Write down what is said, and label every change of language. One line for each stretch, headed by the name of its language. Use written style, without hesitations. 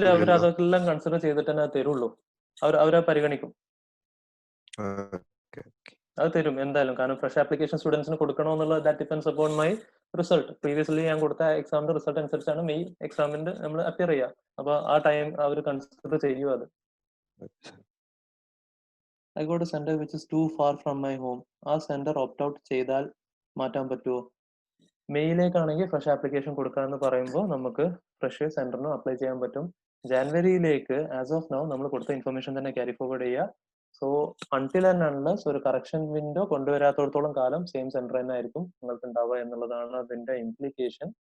Malayalam: അവർ അതെല്ലാം കൺസിഡർ ചെയ്തിട്ട് തന്നെ തരുള്ളൂ. അവരെ പരിഗണിക്കും, അത് തരും എന്തായാലും. കാരണം ഫ്രഷ് ആപ്ലിക്കേഷൻ സ്റ്റുഡൻസിന് കൊടുക്കണമെന്നുള്ള
English: That depends upon my result.
Malayalam: Previously ഞാൻ കൊടുത്ത എക്സാമിന്റെ റിസൾട്ട് അനുസരിച്ചാണ് മെയ് എക്സാമിന്റെ നമ്മൾ അപ്പിയർ ചെയ്യുക. അപ്പൊ ആ ടൈം അവർ കൺസിഡർ ചെയ്യും.
English: അത് I got a center which is too far from my home.
Malayalam: ആ സെന്റർ ഓപ്റ്റ് ഔട്ട് ചെയ്താൽ മാറ്റാൻ പറ്റുമോ? മെയിലേക്കാണെങ്കിൽ ഫ്രഷ് ആപ്ലിക്കേഷൻ കൊടുക്കാമെന്ന് പറയുമ്പോൾ നമുക്ക് ഫ്രഷ് സെന്ററിന് അപ്ലൈ ചെയ്യാൻ പറ്റും. ജാനുവരിയിലേക്ക് ആസ് ഓഫ് നൗ നമ്മൾ കൊടുത്ത ഇൻഫർമേഷൻ തന്നെ ക്യാരി ഫോർവേഡ് ചെയ്യുക.
English: so until and unless
Malayalam: ഒരു കറക്ഷൻ വിൻഡോ കൊണ്ടുവരാത്തോടത്തോളം കാലം സെയിം സെന്റർ തന്നെ ആയിരിക്കും നിങ്ങൾക്ക് ഉണ്ടാവുക എന്നുള്ളതാണ് അതിന്റെ ഇംപ്ലിക്കേഷൻ.